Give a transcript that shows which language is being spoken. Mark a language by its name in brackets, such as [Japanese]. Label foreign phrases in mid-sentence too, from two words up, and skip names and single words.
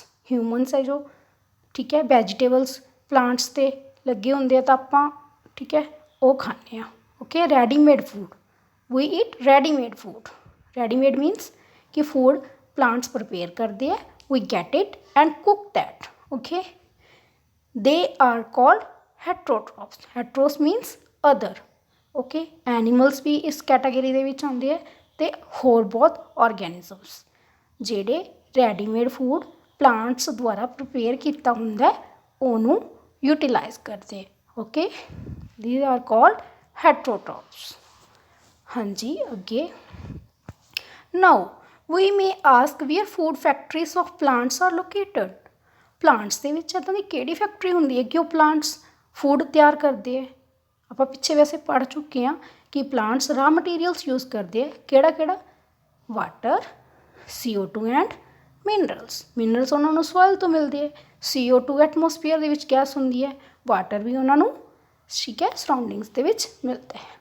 [Punjabi] ਹਿਊਮਨਸ ਹੈ ਜੋ, ਠੀਕ ਹੈ, [English] vegetables plants [Punjabi] 'ਤੇ ਲੱਗੇ ਹੁੰਦੇ ਆ ਤਾਂ ਆਪਾਂ, ਠੀਕ ਹੈ, ਉਹ ਖਾਂਦੇ ਹਾਂ। [English] Okay, readymade food, we eat readymade food. readymade means ਕਿ food plants prepare [Punjabi] ਕਰਦੇ ਆ, [English] we get it and cook that. ਓਕੇ, they are called heterotrophs. heteros means other. okay, animals [Punjabi] ਵੀ ਇਸ ਕੈਟਾਗਰੀ ਦੇ ਵਿੱਚ ਆਉਂਦੇ ਆ ਅਤੇ ਹੋਰ ਬਹੁਤ ਔਰਗੈਨਿਜ਼ਮਸ ਜਿਹੜੇ [English] readymade food plants [Punjabi] ਦੁਆਰਾ ਪ੍ਰੀਪੇਅਰ ਕੀਤਾ ਹੁੰਦਾ ਉਹਨੂੰ ਯੂਟੀਲਾਈਜ਼ ਕਰਦੇ। [English] ਓਕੇ, these are called heterotrophs. [Punjabi] ਹਾਂਜੀ, ਅੱਗੇ [English] now we may ask where food factories of plants are located. [Punjabi] ਪਲਾਂਟਸ ਦੇ ਵਿੱਚ ਇੱਦਾਂ ਦੀ ਕਿਹੜੀ ਫੈਕਟਰੀ ਹੁੰਦੀ ਹੈ ਕਿ ਉਹ [English] plants food [Punjabi] ਤਿਆਰ ਕਰਦੇ ਹੈ? ਆਪਾਂ ਪਿੱਛੇ ਵੈਸੇ ਪੜ੍ਹ ਚੁੱਕੇ ਹਾਂ ਕਿ [English] plants raw materials use [Punjabi] ਕਰਦੇ ਹੈ। [English] ਕਿਹੜਾ? water, CO2 and minerals. [Punjabi] ਮਿਨਰਲਸ ਉਹਨਾਂ ਨੂੰ ਸੋਇਲ ਤੋਂ ਮਿਲਦੇ ਹੈ, CO2 ਐਟਮੋਸਫੀਅਰ ਦੇ ਵਿੱਚ ਗੈਸ ਹੁੰਦੀ ਹੈ, ਵਾਟਰ ਵੀ ਉਹਨਾਂ ਨੂੰ, ਠੀਕ ਹੈ, ਸਰਾਊਂਡਿੰਗਸ ਦੇ ਵਿੱਚ ਮਿਲਦਾ ਹੈ।